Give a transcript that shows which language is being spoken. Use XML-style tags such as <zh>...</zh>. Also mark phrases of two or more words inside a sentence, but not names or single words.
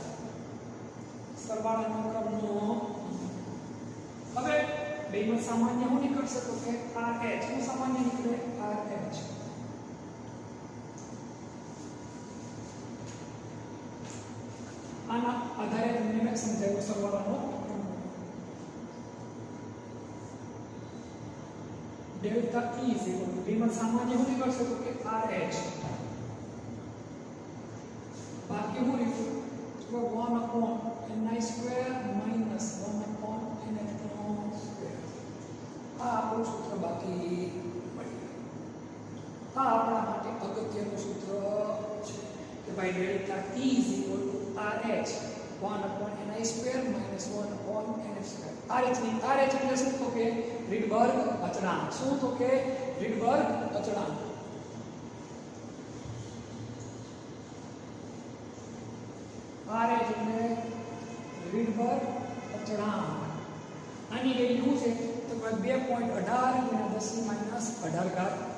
<gu>સરવાળાનો ક્રમનો. હવે બેમાં સામાન્ય શું નીકળશે તો કે RH. શું સામાન્ય નીકળે? RH. આના આધારે તમને મેં સમજાવ્યું સરવાળાનો ડેલ્ટા E</gu> <en>is equal to</en> <gu>બેમાં સામાન્ય શું નીકળશે તો કે RH. બાકી શું નીકળ્યું તો</gu> <en>1 upon ni square minus 1 upon nf square.</en> <gu>આ આપણું સૂત્ર બાકી મળ્યું. આ આપણા માટે અગત્યનું સૂત્ર છે કે ભાઈ</gu> <en>ડેલ્ટા E is equal to RH 1 upon ni square minus 1 upon nf square.</en> <gu>RH એટલે શું તો કે રીડબર્ગ અચળાંક. શું તો કે રીડબર્ગ અચળાંક. RH એટલે રીડબર અચળાંક. આની વેલ્યુ શું છે તો 2.18 ગુણ્યા 10⁻18 ઘાત.</gu>